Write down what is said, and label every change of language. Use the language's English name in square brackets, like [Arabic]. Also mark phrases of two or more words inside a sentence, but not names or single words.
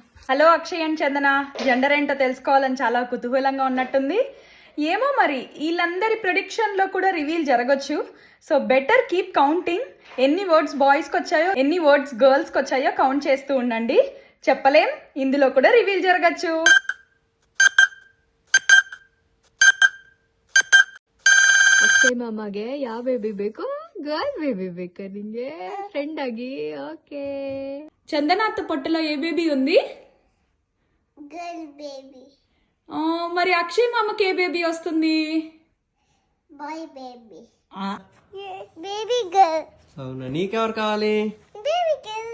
[Telugu] హలో అక్షయ్ అండ్ చందన, జెండర్ ఏంటో తెలుసుకోవాలని చాలా కుతూహలంగా ఉన్నట్టుంది. ఏమో మరి వీళ్ళందరి ప్రిడిక్షన్లో కూడా రివీల్ జరగచ్చు. [English] So better keep counting. [Telugu] ఎన్ని వర్డ్స్ బాయ్స్కి వచ్చాయో ఎన్ని వర్డ్స్ గర్ల్స్కి వచ్చాయో కౌంట్ చేస్తూ ఉండండి. చెప్పలేం, ఇందులో కూడా రివీల్ జరగచ్చు. [Kannada] ಅಕ್ಷಯ್ ಮಾಮಗೆ ಯಾವ ಬೇಬಿ ಬೇಕು? [English] girl baby [Kannada] ಬೇಕು ನಿಂಗೆ ಫ್ರೆಂಡ್ ಆಗಿ. ಓಕೆ. [Telugu] చందనాథ్ పొట్టలో ఏ బేబీ ఉంది? [English] Girl baby. [Telugu] మరి అక్షయ్ మామకి ఏ బేబీ వస్తుంది? [English] Boy baby. Baby girl. [Telugu] అవునా, నీకెవరు కావాలి? [English] Baby girl.